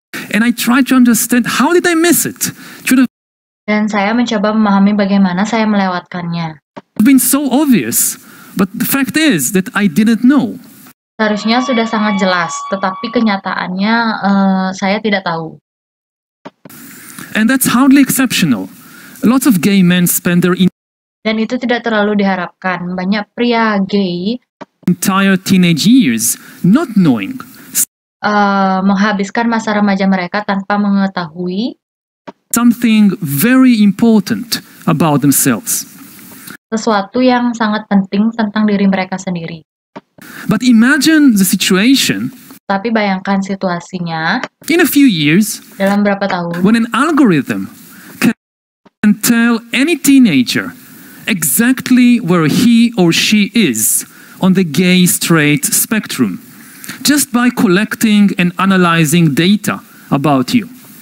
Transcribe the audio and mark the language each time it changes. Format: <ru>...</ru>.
<en>And I tried to understand, how did I miss it? Should have</en> <id>Dan saya mencoba memahami bagaimana saya melewatkannya.</id> <en>been so obvious, but the fact is that I didn't know.</en> <id>Seharusnya sudah sangat jelas, tetapi kenyataannya saya tidak tahu.</id> <en>And that's hardly exceptional. Lots of gay men spend their</en> <id>Dan itu tidak terlalu diharapkan. Banyak pria gay</id> <en>entire teenage years not knowing</en> <id>menghabiskan masa remaja mereka tanpa mengetahui</id> <en>something very important about themselves.</en> <id>sesuatu yang sangat penting tentang diri mereka sendiri.</id> <en>But imagine the situation</en> <id>Tapi bayangkan situasinya</id> <en>in a few years</en> <id>dalam berapa tahun</id> <en>when an algorithm can tell any teenager exactly where he or she is on the gay straight spectrum just by collecting and analyzing data about you.</en>